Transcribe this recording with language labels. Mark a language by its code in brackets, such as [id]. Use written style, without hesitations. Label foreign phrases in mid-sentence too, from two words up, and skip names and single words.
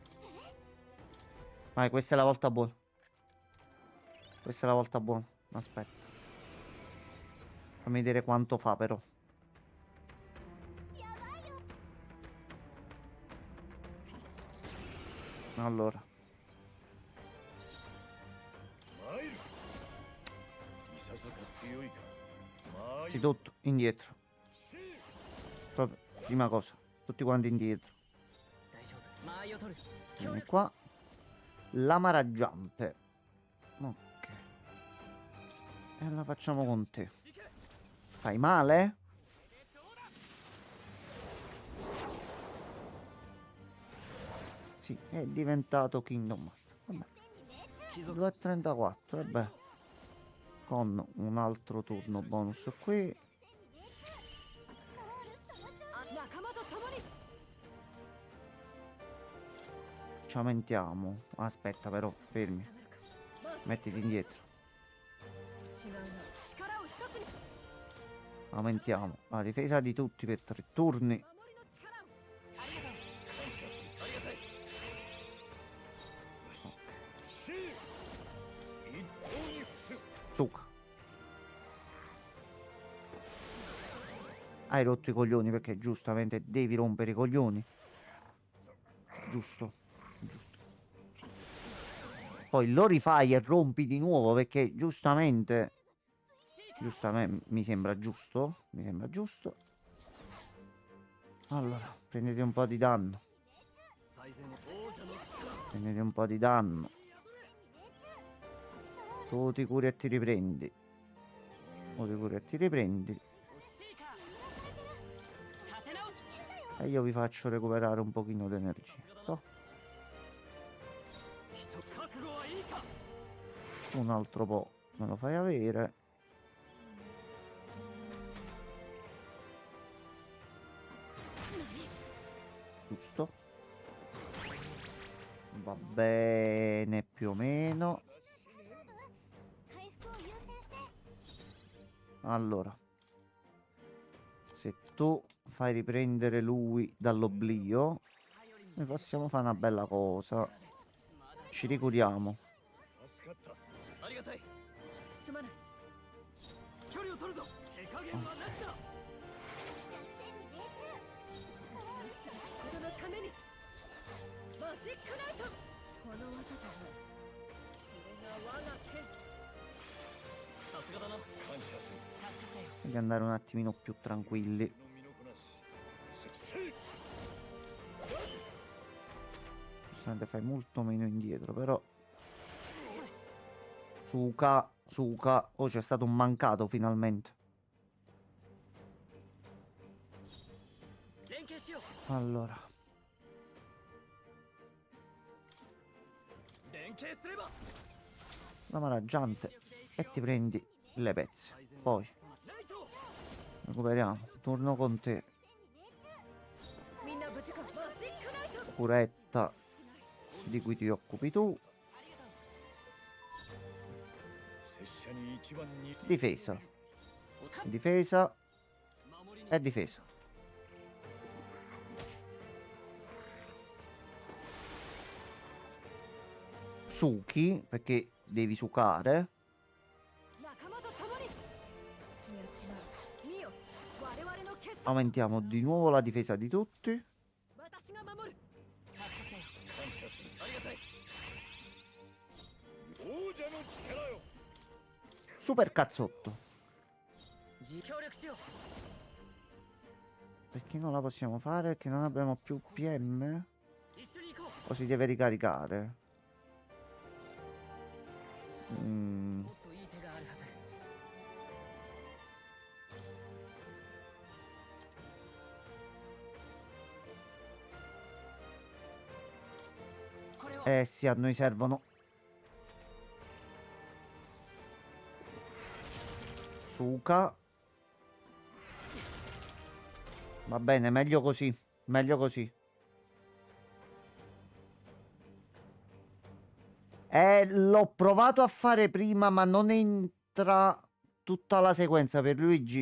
[it] Vai, questa è la volta buona. Questa è la volta buona. Aspetta. Fammi vedere quanto fa però. Allora. [ja] 参るいささか強いか参る [it] Anzitutto, indietro. Proprio, prima cosa. Tutti quanti indietro. [ja] 大丈夫。間合いを取る。 [it] Vieni qua. Lama raggiante. Ok. E la facciamo con te. Fai male? Sì, è diventato Kingdom Hearts. Vabbè. 2,34, vabbè. Con un altro turno bonus qui. [ja] 仲間と共に [it] Ci aumentiamo. Aspetta però, fermi. [ja] 収まるか [it] Mettiti indietro. [ja] 違うな力を一つに [it] Aumentiamo la difesa di tutti per 3 turni. [ja] 守りの力をありがとう感謝するありがたいシー一刀に伏す [it] Zucca. Hai rotto i coglioni perché giustamente devi rompere i coglioni. Giusto. Giusto. Poi lo rifai e rompi di nuovo perché giustamente... Giustamente mi sembra giusto. Mi sembra giusto. Allora, prendete un po' di danno. [ja] 最善を王者の力。 [it] Prendete un po' di danno. Tu ti curi e ti riprendi. Tu ti curi e ti riprendi. [ja] シーカー。立て直す。 [it] E io vi faccio recuperare un pochino di energia. Oh, [ja] 人覚悟はいいか。 [it] un altro po' me lo fai avere. Giusto. Va bene più o meno. [ja] 回復を優先して [it] Allora, se tu fai riprendere lui dall'oblio, noi possiamo fare una bella cosa. Ci ricuriamo. [ja] 助かったありがたい。すまない距離を取るぞ。手加減はなしだ。このためにマジックナイトこの技じゃないこれが我が剣さすがだな。感謝する [it] Devi andare un attimino più tranquilli. [ja] の身のこなしせい [it] Giustamente fai molto meno indietro, però... Suka, Suka. Oh, c'è stato un mancato finalmente. [ja] 連携しよう。 [it] Allora. lama raggiante e ti prendi le pezze. Poi recuperiamo. Turno con te. [ja] みんな無事かマジックナイト [it] Curetta di cui ti occupi tu. [ja] 拙者に一番に [it] Difesa. Difesa e difesa. Suki, perché devi sucare. [ja] 仲間と共に宮島ミオ我々の決戦 [it] Aumentiamo di nuovo la difesa di tutti. [ja] 私が守る感謝する。ありがたい。王者の力よ。 [it] Super cazzotto. [ja] 協力しよう [it] Perché non la possiamo fare? Perché non abbiamo più PM? [ja] 一緒に行こ [it] O si deve ricaricare? [ja] うもっといい手があるはず これを [it] Eh sì, a noi servono. Suka. Va bene, meglio così. Meglio così. L'ho provato a fare prima, ma non entra tutta la sequenza per Luigi.